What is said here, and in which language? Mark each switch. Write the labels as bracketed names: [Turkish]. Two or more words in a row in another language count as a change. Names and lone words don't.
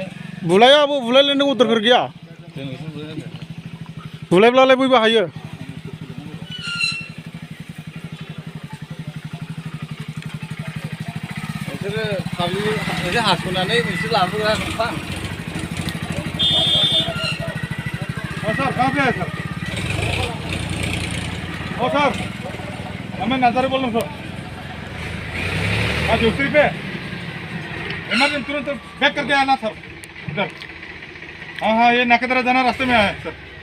[Bodo] बुलायाबो बुलायलायनो अर्डारफोर गैया जों नोंसोर बुलायना बुलायब्लालाय बयबो हायो नोंसोरो पाब्लिक नोंसोर हास'नानै नोंसोर लाबोग्रा दंफां [Hindi] सर कहाँ पे है सर सर हमें नजारे बोल रहा हूँ सर हाँ दूसरी पे इमरजेंसी तुरंत बैक करके आना सर इधर हाँ हाँ ये नाकेदरा जाना रास्ते में है सर